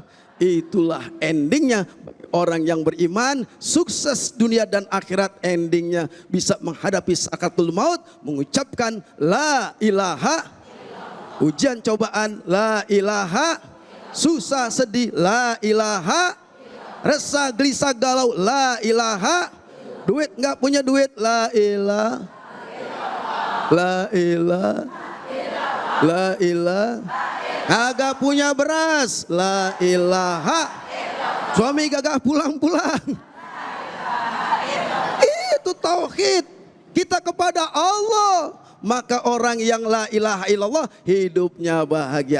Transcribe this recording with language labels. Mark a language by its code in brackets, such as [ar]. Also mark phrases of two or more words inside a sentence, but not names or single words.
[id] Itulah endingnya orang yang beriman, sukses dunia dan akhirat, endingnya bisa menghadapi sakaratul maut, mengucapkan [ar] لا إله, [id] ujian cobaan [ar] لا إله, [id] susah sedih [ar] لا إله, [id] resah gelisah galau [ar] لا إله, [id] duit nggak punya duit [ar] لا إله, لا إله, لا إله, [id] kagak punya beras [ar] لا إله, [id] suami gagah pulang-pulang, itu tauhid kita kepada Allah. Maka orang yang [ar] لا إله إلا الله [id] hidupnya bahagia.